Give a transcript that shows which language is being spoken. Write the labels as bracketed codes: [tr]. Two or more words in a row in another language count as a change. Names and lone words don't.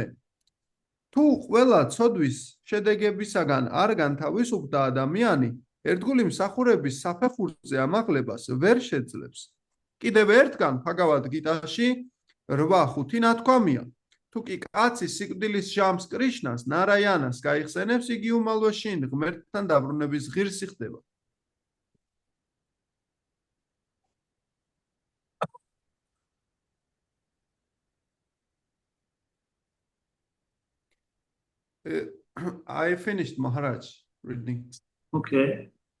[ka] თუ ყველა ცოდვის შედეგებისაგან არ განთავისუფლდა ადამიანი, ერთგული მსახურების საფეხურზე ამაღლებას ვერ შეძლებს. კიდევ ერთგან ბჰაგავად გიტაში 8:5 ნათქვამია. თუ კი კაცი სიკვდილის ჟამს კრიშნას, ნარაიანას გაიხსენებს, იგი უმალვე შინ ღმერთთან დაბრუნების ღირსი ხდება. [en] I finished Maharaj reading. Okay.